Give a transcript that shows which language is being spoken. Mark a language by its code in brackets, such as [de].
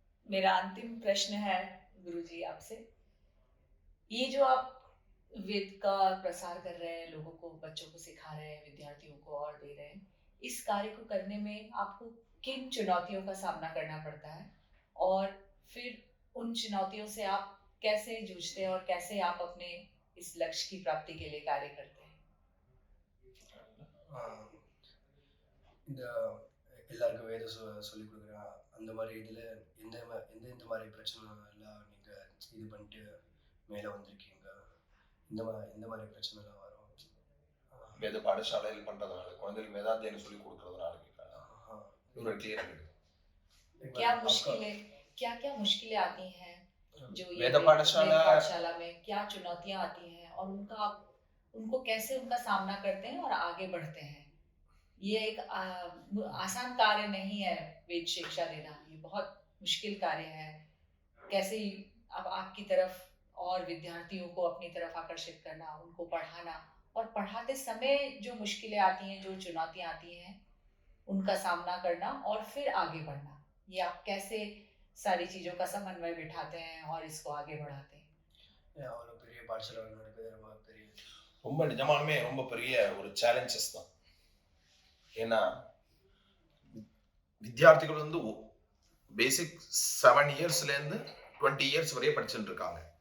[hi] मेरा अंतिम प्रश्न है गुरुजी आपसे, ये जो आप वेद का प्रसार कर रहे हैं, लोगों को, बच्चों को सिखा रहे हैं, विद्यार्थियों को और दे रहे हैं, इस कार्य को करने में आपको किन चुनौतियों का सामना करना पड़ता है और फिर उन चुनौतियों से आप कैसे जूझते हैं और कैसे आप अपने इस लक्ष्य की प्राप्ति के लिए कार्य करते हैं? [ta] இந்த எல்லாருக்கும் வேதம் சொல்லி கொடுக்குற அந்த மாதிரி இதில் இந்த மாதிரி பிரச்சனை எல்லாம் நீங்கள் இது பண்ணிட்டு மேலே வந்திருக்கீங்க, இந்த மாதிரி பிரச்சனைலாம் வரும். வேத பாடசாலையில் பண்றதுனால குழந்தைகளுக்கு வேதாத்தியாயம் சொல்லி கொடுக்கறதுனால ஒரு கிளியர் [hi] क्या क्या मुश्किलें आती हैं जो ये वेद पाठशाला में क्या चुनौतियां आती हैं और उनका आप उनको कैसे उनका सामना करते हैं और आगे बढ़ते हैं? ये एक आसान कार्य नहीं है वेद शिक्षा देना, ये बहुत मुश्किल कार्य है। कैसे अब आपकी तरफ और विद्यार्थियों को अपनी तरफ आकर्षित करना, उनको पढ़ाना और पढ़ाते समय जो मुश्किलें आती हैं, जो चुनौतियां आती हैं, उनका सामना करना और फिर आगे बढ़ना, ये आप कैसे सारी चीजों का समन्वय बिठाते हैं और इसको आगे बढ़ाते हैं? [ta] அவ்வளோ பெரிய பாடசாலை நடக்குது, ரொம்ப பெரிய ரொம்ப நிஜமாலுமே ரொம்ப பெரிய ஒரு சேலஞ்சஸ் தான். ஏன்னா வித்தியார்த்திகள் வந்து பேசிக் 7 இயர்ஸ்ல இருந்து 20 இயர்ஸ் வரைய படிச்சுட்டு இருக்காங்க.